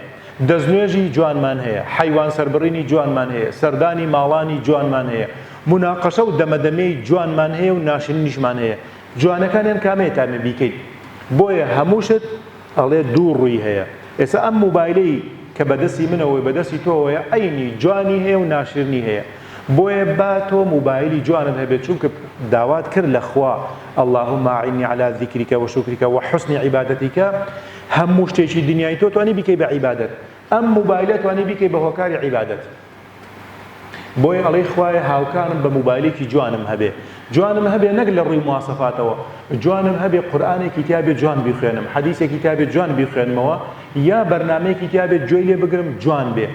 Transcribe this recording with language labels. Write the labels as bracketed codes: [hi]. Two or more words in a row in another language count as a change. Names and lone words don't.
[ckb] دەستنوێژی جوانمان هەیە، حیوان سەربڕینی جوانمان هەیە، سەردانی ماڵانی جوانمان هەیە، مناقەشە و دەمەدەمەی جوانمان هەیە و ناشرینیشمان هەیە. جوانەکانیان کامەیە تامێ بیکەیت. بۆیە هەمووشت ئەڵێ دوو ڕووی هەیە. ئێستا ئەم موبایلەی کە بەدەستی منەوەی بەدەستی تۆوەیە ئەینی جوانی هەیە و ناشرنی هەیە. بۆیە با تۆ موبایلی جوانت هەبێت چونکە داوات کرد لە خوا [ar] اللهم أعني على ذكرك وشكرك وحسن عبادتك [ckb] هەموو شتێکی دنیای تۆ توانی بیکەی بە عیبادەت. ئەم موبایلە توانی بیکەی بە هۆکاری عیبادەت. بۆیە ئەڵێ خوایە هاوکارم بە موبایلێکی جوانم هەبێ. جوانم هەبێ نەک لە ڕووی مواسەفاتەوە، جوانم هەبێ قورئانێکی تیابێ جوان بیخوێنم، حەدیثێکی تیابێ جوان بیخوێنمەوە، یا بەرنامەیەکی تیابێ جۆی لێ بگرم جوان بێ.